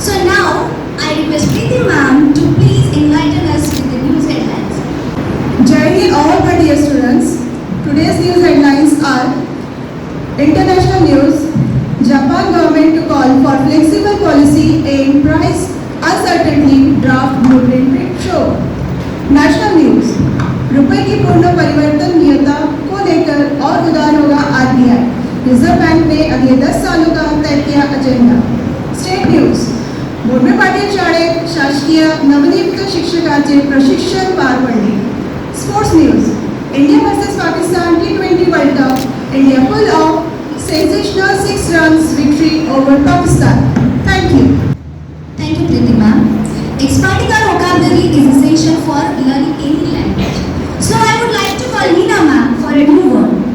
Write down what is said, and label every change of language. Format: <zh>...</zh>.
<en>So now I request Preeti ma'am to please enlighten us with the news headlines. Jai Hind all my dear students. Today's news headlines are international news. Japan government to call for flexible policy in price uncertainty draft blueprint show. National news.</en> <hi>रुपए की पूर्ण परिवर्तनीयता को लेकर और उदार होगा RBI. Reserve bank ने अगले 10 सालों का तय किया agenda.</hi> <en>State news.</en> <mr>Bhondwe Patil शाळेत शासकीय नवनियुक्त शिक्षकांचे प्रशिक्षण पार पडले.</mr> <en>Sports news. India versus Pakistan T20 world cup. India full of sensational 6 runs victory over Pakistan. Thank you. Thank you, Preeti ma'am. Expanding our vocabulary is essential for learning any language. So I would like to call Neena ma'am for a new word.</en>